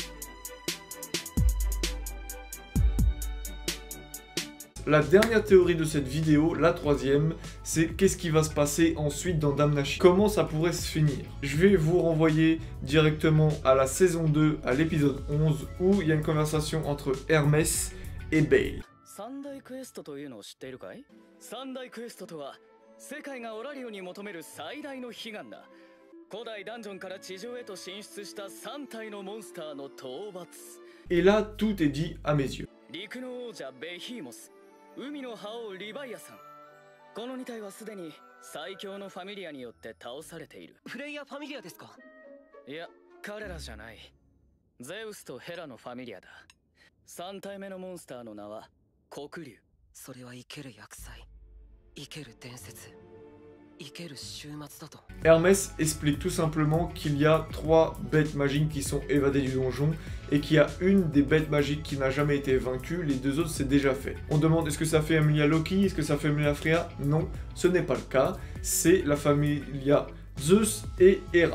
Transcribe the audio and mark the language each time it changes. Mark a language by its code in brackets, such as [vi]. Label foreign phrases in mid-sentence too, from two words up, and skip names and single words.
[fr] La dernière théorie de cette vidéo, la troisième, c'est qu'est-ce qui va se passer ensuite dans Dame Nashi. Comment ça pourrait se finir? Je vais vous renvoyer directement à la saison 2, à l'épisode 11, où il y a une conversation entre Hermès et Bale. [ja] 世界がオラリオに求める最大の悲願だ。古代ダンジョンから地上へと進出した3体のモンスターの討伐。 [fr] Et là, tout est dit à mes yeux. [ja] 陸の王者ベヒーモス、海の覇王リヴァイアさん。この2体はすでに最強のファミリアによって倒されている。プレイヤーファミリアですか？いや、彼らじゃない。ゼウスとヘラのファミリアだ。3体目のモンスターの名は黒竜。それは生ける厄災。生ける伝説生ける終末だと。 [fr] Hermès explique tout simplement qu'il y a 3 bêtes magiques qui sont évadées du donjon et qu'il y a une des bêtes magiques qui n'a jamais été vaincue, les 2 autres c'est déjà fait. On demande est-ce que ça fait Emilia Loki, est-ce que ça fait Emilia Freya? Non, ce n'est pas le cas, c'est la familia Zeus et Hera.